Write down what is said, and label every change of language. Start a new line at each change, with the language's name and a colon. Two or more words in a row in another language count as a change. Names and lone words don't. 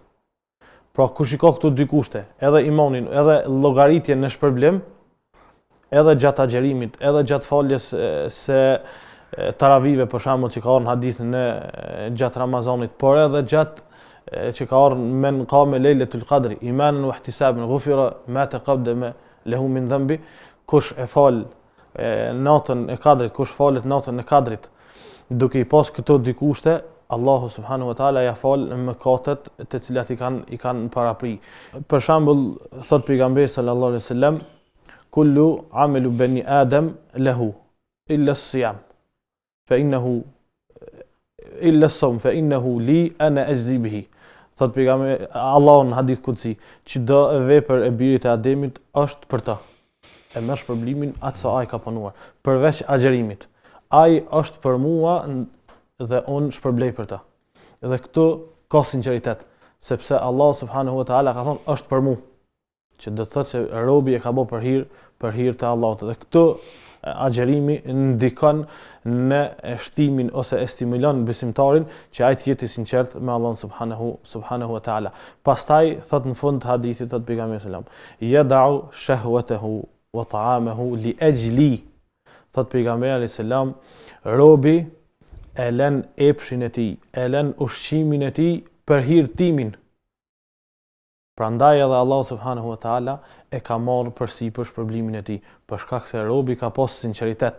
Albanian: Pra kush i ka këtu dy kushte, edhe imanin, edhe llogaritjen në shpërblim, edhe gjatë agjerimit, edhe gjatë faljes se taravive për shembull që ka ardhur në hadithin e gjatë Ramazanit, por edhe gjatë që ka ardhur
Arabic: من قام ليلة القدر إيمانا واحتسابا غفر ما تقدم له من ذنبه.
Albanian: Kush e fal natën e Kadrit, kush falet natën e Kadrit duke i pas këto dy kushte, Allahu
Arabic: سبحانه وتعالى
Albanian: ja fal mëkatet të cilat i kanë parapri. Për shembull, thot pejgamberi
Arabic: صلى الله عليه وسلم كل عمل بني آدم له إلا الصيام فإنه إلا الصوم فإنه لي أنا أجزي به.
Albanian: Thot pejgamberi Allahu në hadith kutsi, çdo vepër e birit të Ademit është për ta. E merr shpërblimin atë sa ai ka punuar, përveç agjerimit. Ai është për mua dhe unë shpërblej për ta. Dhe këtu ka sinqeritet, sepse Allah
Arabic: سبحانه وتعالى
Albanian: ka thonë është për mua, që do të thotë se robi e ka bërë për hir të Allahut. Dhe këtu agjerimi ndikon në shtimin ose e stimulon besimtarin që ai të jetë i sinqert me Allahun
Arabic: سبحانه وتعالى.
Albanian: Pastaj thot në fund të hadithit thot pejgamberi
Arabic: صلى الله عليه وسلم يدع شهوته وطعامه لأجلي.
Albanian: Thot pejgamberi
Arabic: عليه السلام,
Albanian: robi e lën epshin e tij, e lën ushqimin e tij për hir timin. Prandaj edhe Allah
Arabic: سبحانه وتعالى
Albanian: e ka marrë përsipër shpërblimin e tij, për shkak se robi ka pas sinqeritet.